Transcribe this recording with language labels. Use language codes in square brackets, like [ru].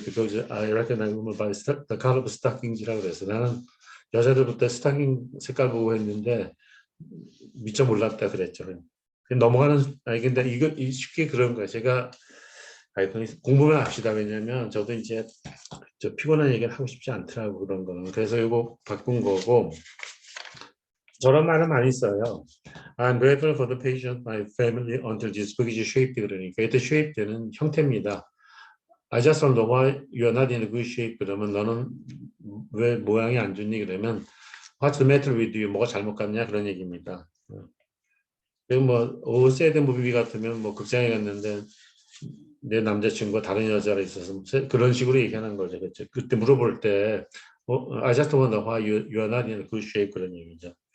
[en] Because I recognize women by the color of stockings [ko] 라고 그래서 나는 여자들부터 스타킹 색깔 보고 했는데 미처 몰랐다 그랬죠. 넘어가는 아니 근데 이거 쉽게 그런 거예요. 제가 공부만 합시다. 왜냐면 저도 이제 저 피곤한 얘기를 하고 싶지 않더라고 그런 거는. 그래서 이거 바꾼 거고 저런 말은 많이 써요. [en] I'm grateful for the patience my family until this book is shaped [ko] 그러니까 이때 shape되는 형태입니다. [en] I just don't know why you're not in a good shape [ko] 그러면 너는 왜 모양이 안 좋니 그러면 [en] What's the matter with you? [ko] 뭐가 잘못 갔냐 그런 얘기입니다. 그리고 뭐 sad movie 같으면 뭐 극장에 갔는데 내 남자친구가 다른 여자가 있어서 그런 식으로 얘기하는 거죠. 그렇죠? 그때 물어볼 때 [en] I just want to know why you are not in a good shape [ko] 그런 얘기죠.